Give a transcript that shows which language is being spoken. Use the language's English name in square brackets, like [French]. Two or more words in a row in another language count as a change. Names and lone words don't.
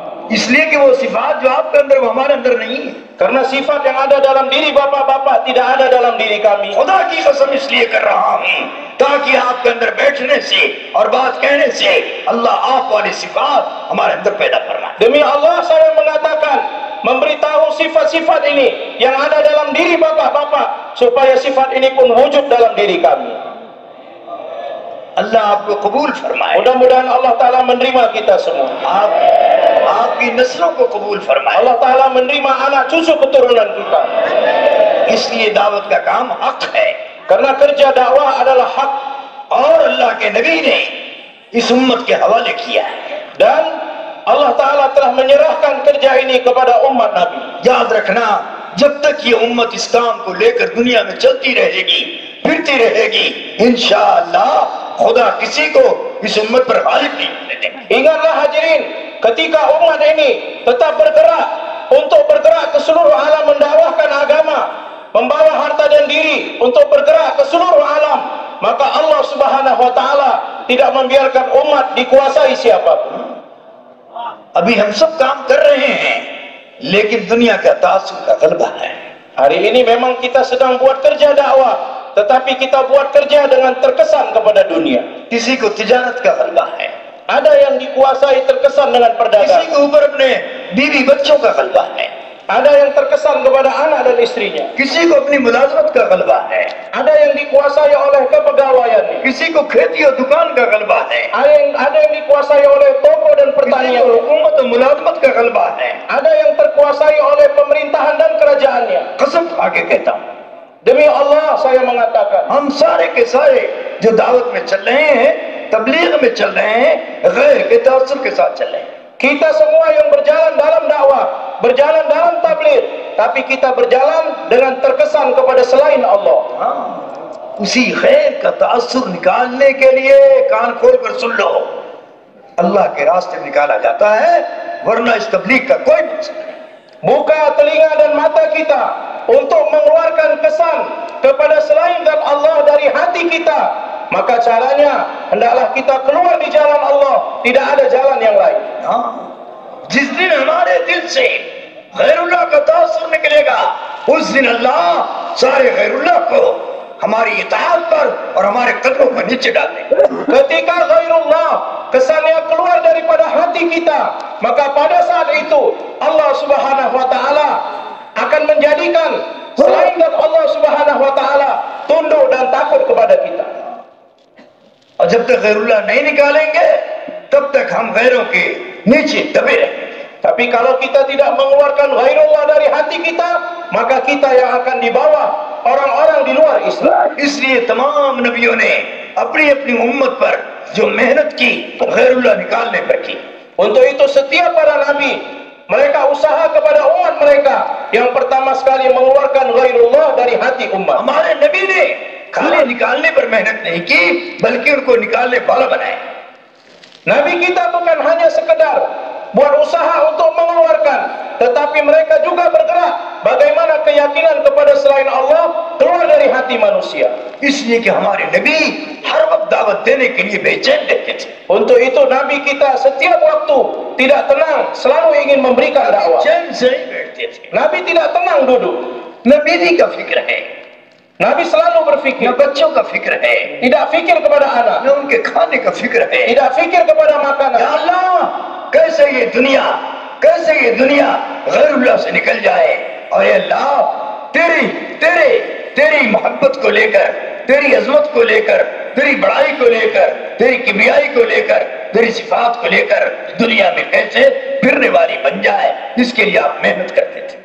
[Urdu] اس لیے کہ وہ صفات جو آپ کے اندر وہ ہمارے اندر نہیں ہے. [Indonesian] Karena sifat yang ada dalam diri bapak-bapak tidak ada dalam diri kami. [Urdu] خدا کی قسم اس لیے کر رہا ہوں تاکہ آپ کے اندر بیٹھنے سے اور بات کہنے سے اللہ آپ والی صفات ہمارے اندر پیدا فرمائے. [Indonesian] Demi Allah saya mengatakan, memberitahu sifat-sifat ini yang ada dalam diri bapak-bapak, supaya sifat ini pun wujud dalam diri kami. [Urdu] اللہ آپ کو قبول فرمائے. [Indonesian] Mudah-mudahan [Arabic] الله تعالى [Indonesian] menerima kita semua. [Urdu] آپ کی نسلوں کو قبول فرمائے. [Arabic] الله تعالى [Indonesian] menerima anak cucu keturunan kita. [Urdu] اس لیے دعوت کا کام حق ہے, [Indonesian] Karena kerja dakwah adalah hak, [Urdu] اور اللہ کے نبی نے اس امت کے حوالے کیا ہے. [Indonesian] dan [Arabic] الله تعالى [Indonesian] telah menyerahkan kerja ini kepada umat Nabi. [Urdu] یاد رکھنا، جب تک یہ امت اس کام کو لے کر دنیا میں چلتی رہے گی، پھرتی رہے گی، انشاءاللہ خدا کسی کو اس امت پر غالب نہیں ہونے دے گا. [Indonesian] Ingatlah hadirin, ketika umat ini tetap bergerak untuk bergerak ke seluruh alam mendakwahkan agama, membawa harta dan diri untuk bergerak ke seluruh alam, maka [Arabic] الله سبحانه وتعالى [Indonesian] tidak membiarkan umat dikuasai siapapun. [Urdu] ابھی ہم سب کام کر رہے ہیں، لیکن دنیا کا تاثر کا غلبہ ہے. [Indonesian] Hari ini memang kita sedang buat kerja dakwah, tetapi kita buat kerja dengan terkesan kepada dunia. [Urdu] کسی کو تجارت کا غلبہ ہے, [Indonesian] Ada yang dikuasai terkesan dengan [Urdu] किसी [Indonesian] perdagangan, [Urdu] کے اوپر اپنے بیوی بچوں کا غلبہ ہے, [Indonesian] ada yang terkesan kepada anak dan istrinya, [Urdu] کسی کو اپنی ملازمت کا غلبہ ہے, [Indonesian] ada yang dikuasai oleh kepegawaiannya, [Urdu] کسی کو کھیتی اور دکان کا غلبہ ہے, [Indonesian] ada yang dikuasai oleh toko dan [Urdu] کسی کو [Indonesian] pertanian, [Urdu] حکومت اور ملازمت کا غلبہ ہے. [Indonesian] ada yang terkuasai oleh pemerintahan dan kerajaannya. [Urdu] قسم کھا کے کہتا ہوں, [Indonesian] Demi Allah saya mengatakan, [Urdu] ہم سارے کے سارے جو دعوت میں چل رہے ہیں، تبلیغ میں چل رہے ہیں، غیر کے تاثر کے ساتھ چل رہے ہیں. [Indonesian] kita semua yang berjalan dalam dakwah, berjalan dalam tabligh, tapi kita berjalan dengan terkesan kepada selain Allah. [Urdu] اسی خیر کا تاثر نکالنے کے لیے کان کھول کر سن لو، اللہ کے راستے میں نکالا جاتا ہے، ورنہ اس تبلیغ کا کوئی مقصد نہیں. [Indonesian] Buka telinga dan mata kita untuk mengeluarkan kesan kepada selain zat Allah dari hati kita, maka caranya hendaklah kita keluar di jalan Allah, tidak ada jalan yang lain. [Urdu] جس دن ہمارے دل سے غیراللہ کا تاثر نکلے گا، اس دن اللہ سارے غیراللہ کو ہماری اطاعت پر اور ہمارے قدموں پر نیچے ڈال دے گا. [Indonesian] Ketika ghairullah kesannya keluar daripada hati kita, maka pada saat itu [Arabic] الله سبحانه وتعالى [Indonesian] akan menjadikan selain zat [Arabic] الله سبحانه وتعالى [Indonesian] tunduk dan takut kepada kita. [Urdu] اور جب تک غیراللہ نہیں نکالیں گے، تب تک ہم غیروں کے نیچے دبے رہیں گے. [Indonesian] Tapi kalau kita tidak mengeluarkan ghairullah dari hati kita, maka kita yang akan di bawah orang-orang di luar Islam. [Urdu] اس لیے تمام نبیوں نے اپنی اپنی امت پر جو محنت کی غیراللہ نکالنے پر کی. [Indonesian] Untuk itu setiap para nabi mereka usaha kepada umat mereka yang pertama sekali mengeluarkan ghairullah dari hati umat. [Urdu] ہمارے نبی نے خالی نکالنے پر محنت نہیں کی، بلکہ ان کو نکالنے والا بنایا. [Indonesian] Nabi kita bukan hanya sekedar buat usaha untuk mengeluarkan, tetapi mereka juga bergerak bagaimana keyakinan kepada selain Allah keluar dari hati manusia. [Urdu] اس لیے کہ ہمارے نبی ہر وقت دعوت دینے کے لیے بےچین رہتے تھے. [Indonesian] Untuk itu Nabi kita setiap waktu tidak tenang, selalu ingin memberikan dakwah. [Urdu] چین سے ہی بیٹھتے تھے. [Indonesian] Nabi tidak tenang duduk. [Urdu] نہ بیوی کا فکر ہے, [Indonesian] Nabi selalu [Urdu] न [Indonesian] berfikir, [Urdu] بچوں کا فکر ہے, [Indonesian] tidak fikir kepada anak, [Urdu] نہ ان کے کھانے کا فکر ہے. [Indonesian] tidak fikir kepada [Urdu] या [Indonesian] makanan. [Urdu] اللہ، کیسے یہ دنیا غیراللہ سے نکل جائے، اور یہ اللہ تیری محبت کو لے کر، تیری عظمت کو لے کر، تیری بڑائی کو لے کر، تیری کبریائی کو لے کر، تیری صفات کو لے کر دنیا میں کیسے پھرنے والی بن جائے، اس کے لیے آپ محنت کرتے تھے.